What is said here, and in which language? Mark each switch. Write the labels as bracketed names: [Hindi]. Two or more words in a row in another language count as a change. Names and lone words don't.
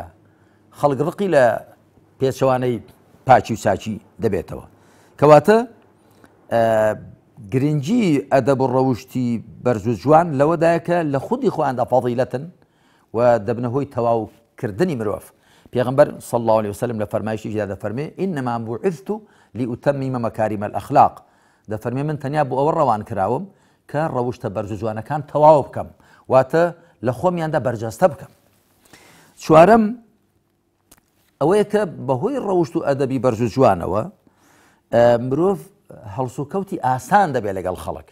[Central Kurdish] خەڵک ڕقی لە پێچەوانەی پاچی و چاچی دەبێتەوە. کەواتە گرنگی ئەدەب و ڕەوشتی بەرز و جوان لەوەدایە کە لە خودی خۆیاندا فەزیلەتن و دەبنە هۆی تەواوکردنی مرۆڤ. پێغەمبەر [Arabic] صلى الله عليه وسلم [Central Kurdish] لە فەرمایشیدا دەفەرمێ [Arabic] إنما بعثت لأتمم مكارم الأخلاق [Central Kurdish] دەفەرمێ من تەنیا بۆ ئەوە ڕەوان کراوم کە ڕەوشتە بەرز و جوانەکان تەواو بکەم واتە لە خۆمیاندا بەرجەستە بکەم. چوارەم ئەوەیە کە بەهۆی ڕەوشت و ئەدەبی بەرز و جوانەوە مرۆڤ هەڵسوکەوتی ئاسان دەبێت لەگەڵ خەڵک.